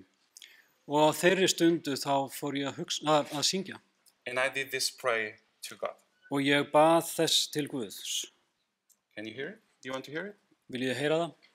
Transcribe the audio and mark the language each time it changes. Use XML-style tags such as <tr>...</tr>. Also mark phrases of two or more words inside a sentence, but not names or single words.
<is>Og á þeirri stundu þá fór ég að syngja.</is> <en>And I did this prayer to God.</en> <is>Og ég bað þess til Guðs.</is> <en>Can you hear it? Do you want to hear it?</en> <is>Viljið þið heyra það?</is>